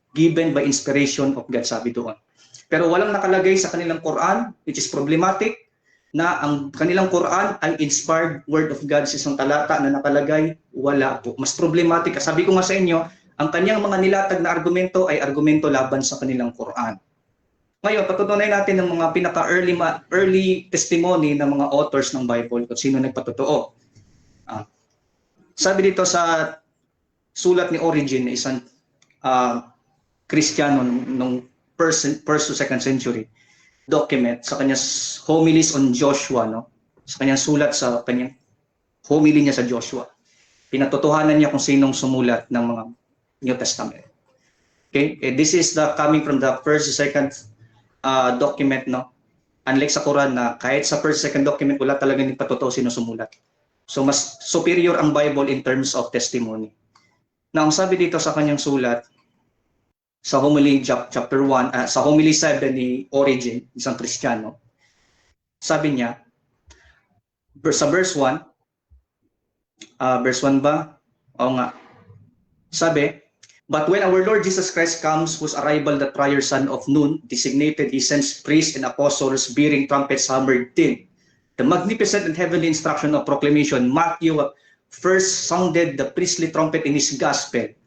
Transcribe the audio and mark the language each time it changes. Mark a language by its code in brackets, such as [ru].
[en] given by inspiration of God, [tl] sabi doon. Pero walang nakalagay sa kanilang Quran, [en] which is problematic, [tl] na ang kanilang Quran ay inspired word of God sa isang talata na nakalagay, wala po. Mas problematic. Sabi ko nga sa inyo, ang kanyang mga nilatag na argumento ay argumento laban sa kanilang Quran. Ngayon, patutunayan natin ng mga pinaka-early testimony ng mga authors ng Bible kung sino nagpatotoo. Sabi dito sa sulat ni Origen na isang Kristiyano nung first to second century document sa kanyang homilies on Joshua, no? Sa kanyang sulat sa kanyang homily niya sa Joshua. Pinatotohanan niya kung sinong sumulat ng mga New Testament. Okay? [en] This is the coming from the first to second document, no? [tl] Unlike sa Quran na kahit sa first second document wala talagang patotoo sino sumulat. So mas superior ang Bible [en] in terms of testimony. [tl] Now, ang sabi dito sa kanyang sulat sa homily chapter 1, sa homily 7 ni Origen, isang Kristiyano, sabi niya sa verse 1, verse 1 ba? Oo nga. Sabi, [en] but when our Lord Jesus Christ comes, whose arrival the prior son of noon designated, he sends priests and apostles bearing trumpets hammered tin. The magnificent and heavenly instruction of proclamation, Matthew first sounded the priestly trumpet in his gospel.